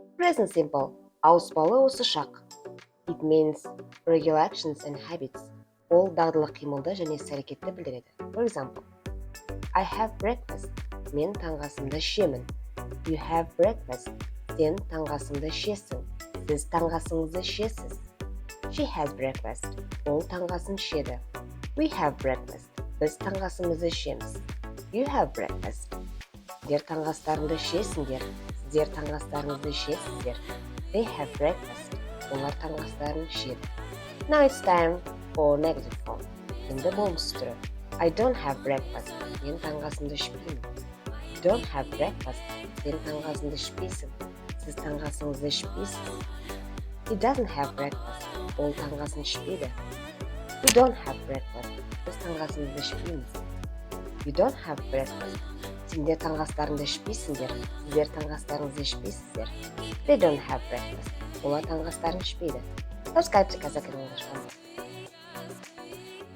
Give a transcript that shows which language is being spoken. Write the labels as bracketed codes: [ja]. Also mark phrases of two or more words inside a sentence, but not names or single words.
[en] Present simple. [kk] Ауыспалы осы шақ. [en] It means regular actions and habits. [kk] Ол дағдылы қимылды және іс-әрекетті білдіреді. [en] For example, I have breakfast. [kk] Мен таңғы асымды ішемін. [en] You have breakfast. [kk] Сен таңғы асымды ішесің. Сіз таңғы асыңызды ішесіз. [en] She has breakfast. [kk] Ол таңғы асын ішеді. [en] We have breakfast. [kk] Біз таңғы асымызды ішеміз. [en] You have breakfast. [kk] Сіздер таңғы астарыңды ішесіңдер. Сіздер таңғы астарыңызды ішесіздер. [en] They have breakfast. [kk] Олар таңғы астарын ішеді. [en] Now it's time for negative form. [kk] Енді болымсыз түрі. [en] I don't have breakfast. [kk] Мен таңғы асымды ішпеймін. [en] You don't have breakfast. [kk] Сен таңғы асымды ішпейсің. Сіз таңғы асыңызды ішпейсіз. [en] He doesn't have breakfast. [kk] Ол таңғы асын ішпейді. [en] We don't have breakfast. [kk] Біз таңғы асымызды ішпейміз. [en] You don't have breakfast. [kk] Сендер таңғы астарыңды ішпейсіңдер. Сіздер таңғы астарыңызды ішпейсіздер. [en] They don't have breakfast. [kk] Олар таңғы астарын ішпейді. [en] Subscribe to Kazakh and English.